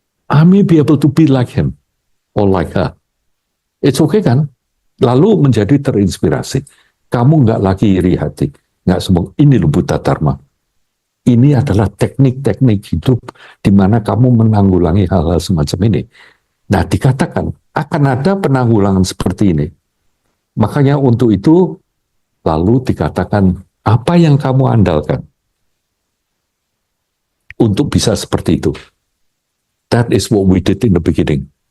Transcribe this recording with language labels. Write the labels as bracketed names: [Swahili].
[English] I may be able to be like him or like her. It's okay [Indonesian] kan? Lalu menjadi terinspirasi. Kamu enggak lagi iri hati. Enggak sombong. Ini loh Buddha Dharma. Ini adalah teknik-teknik hidup di mana kamu menanggulangi hal-hal semacam ini. Nah, dikatakan akan ada penanggulangan seperti ini. Makanya untuk itu lalu dikatakan apa yang kamu andalkan untuk bisa seperti itu. [English] That is what we did in the beginning.